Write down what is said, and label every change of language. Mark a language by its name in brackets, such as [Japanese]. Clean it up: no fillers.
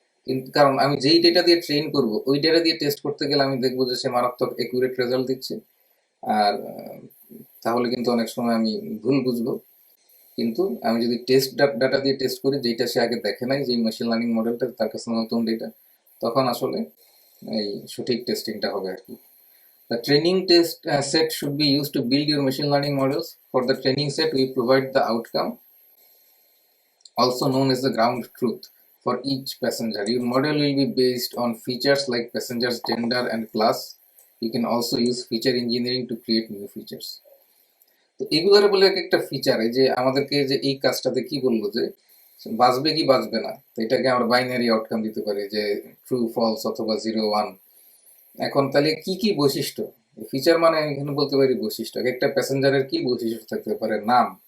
[Bangla] কিন্তু কারণ আমি যেই ডেটা দিয়ে ট্রেন করব ওই ডেটা দিয়ে টেস্ট করতে গেলে আমি দেখবো যে সে মারাত্মক একুরেট রেজাল্ট দিচ্ছে, আর তাহলে কিন্তু অনেক সময় আমি ভুল বুঝবো। কিন্তু আমি যদি টেস্ট ডাটা দিয়ে টেস্ট করি, যেটা সে আগে দেখে নাই, যে মেশিন লার্নিং মডেলটা তার কাছে নতুন ডেটা, তখন আসলে এই সঠিক টেস্টিংটা হবে আর কি। [English] The training test set should be used to build your machine learning models. For the training set, we provide the outcome, also known as the ground truth, for each passenger. Your model will be based on features like passenger's gender and class. You can also use feature engineering to create new features. [Bangla] তো এগুলোর বলে একটা feature, এই যে আমাদেরকে যে এই কাজটাতে কি বললো যে বাঁচবে কি বাঁচবে না, তো এটাকে আমরা বাইনারি আউটকাম দিতে পারি, যে ট্রু ফলস অথবা 0 1। এখন তাহলে কি কি বৈশিষ্ট্য, ফিচার মানে আমি এখানে বলতে পারি বৈশিষ্ট্য, একটা প্যাসেঞ্জারের কি বৈশিষ্ট্য থাকতে পারে? নাম।